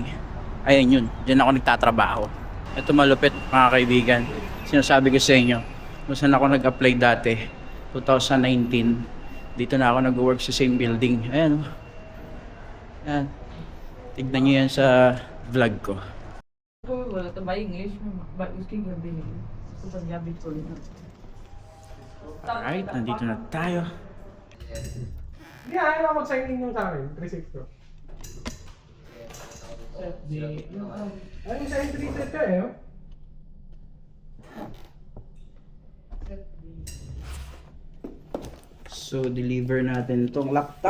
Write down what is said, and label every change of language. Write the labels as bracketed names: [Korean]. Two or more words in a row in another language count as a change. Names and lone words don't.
[Filipino] Ayan yun. Diyan ako nagtatrabaho. Ito malupit, mga kaibigan. Sinasabi ko sa inyo, kung saan ako nag-apply dati, 2019. Dito na ako nag-work sa [English] same building. [Filipino] Ayan, oh. Ayan. Tignan nyo yan sa vlog ko. [Hindi] बोला तो भाई इंग्लिश में उसकी कर देंगे तो पंजाबी थोड़ी ना [Filipino] Alright, nandito na tayo. Hindi, ayaw na mag-sign in yung sa akin. 360. Ay, sa [English] entry set [Filipino] ka eh. Oh. So, deliver natin itong laptop